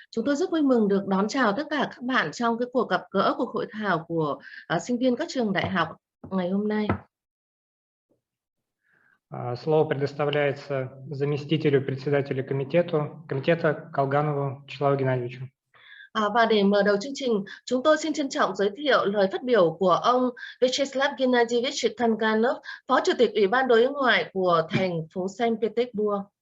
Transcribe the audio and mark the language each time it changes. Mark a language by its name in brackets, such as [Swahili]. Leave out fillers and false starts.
[Vietnamese] Chúng tôi rất vui mừng được đón chào tất cả các bạn trong cái cuộc gặp gỡ, cuộc hội thảo của sinh viên các trường đại học ngày hôm nay. [Russian] Слово предоставляется заместителю председателя комитета Калганову Вячеславу Геннадьевичу. [Vietnamese] Và để mở đầu chương trình, chúng tôi xin trân trọng giới thiệu lời phát biểu của ông Vячеслав Геннадьевич Калганов, Phó Chủ tịch Ủy ban Đối ngoại của thành phố Санкт Петербург.